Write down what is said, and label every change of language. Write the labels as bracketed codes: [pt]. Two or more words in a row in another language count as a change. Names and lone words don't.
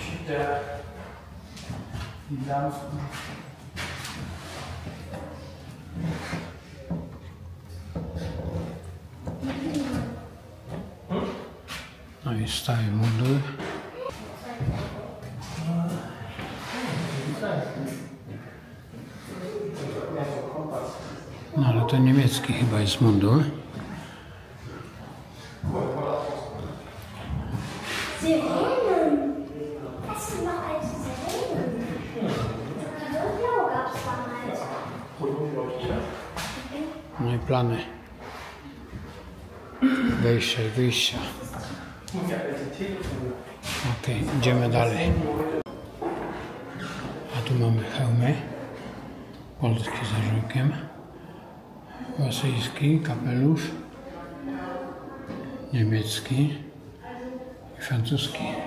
[pl] No i stary mundur. No ale to niemiecki chyba jest mundur. [de] Sirenen. Was sind noch alte Sirenen? Blau gab es damals. [pl] No i plany wejścia i wyjścia. Okej, idziemy dalej. A tu mamy hełmy. Polski z orzełkiem. Rosyjski kapelusz. Niemiecki i francuski.